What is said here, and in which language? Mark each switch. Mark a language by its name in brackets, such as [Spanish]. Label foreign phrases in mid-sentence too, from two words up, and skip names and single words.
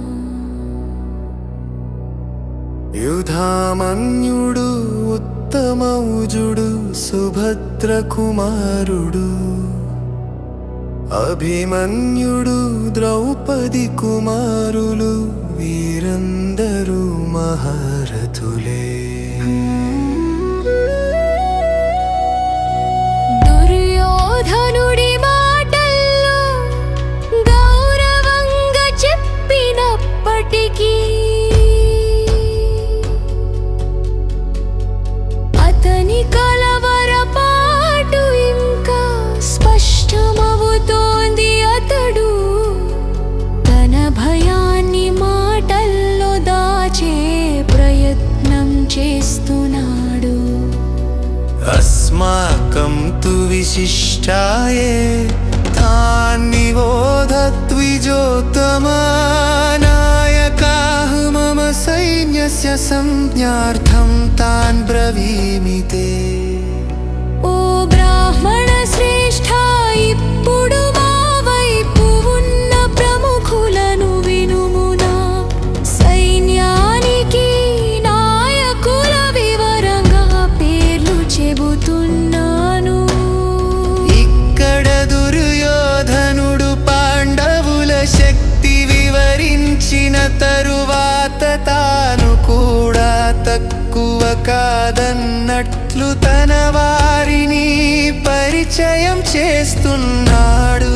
[Telugu] యుధామన్యుడు ఉత్తమౌజుడు సుభద్ర కుమారుడు అభిమన్యుడు ద్రౌపదీ కుమారులు వీరందరు మహారథులే। दुर्योधनुడి మాటల్లో గౌరవంగా చెప్పినప్పటికీ అతని కలవరపాటు ఇంకా స్పష్టమవుతోంది. అతడు తన భయాన్ని మాటల్లో దాచే ప్రయత్నం చేస్తున్నాడు. [Sanskrit] अस्माकं तु विशिष्टाये तान्निबोधद्विजोत्तमा नायकाः मम सैन्यस्य संज्ञार्थं तान् ब्रवीमि ते। [Telugu] ఓ బ్రాహ్మణ శ్రేష్ఠ ఇప్పుడు మా వైపు ఉన్న ప్రముఖులను వినుమునా. సైన్యానికి నాయకుల వివరంగా పేర్లు చెబుతున్నాను. ఇక్కడ దుర్యోధనుడు పాండవుల శక్తి వివరించిన తరువాత తాను కూడా తక్కువ కాదన్నట్లు తన వారిని పరిచయం చేస్తున్నాడు.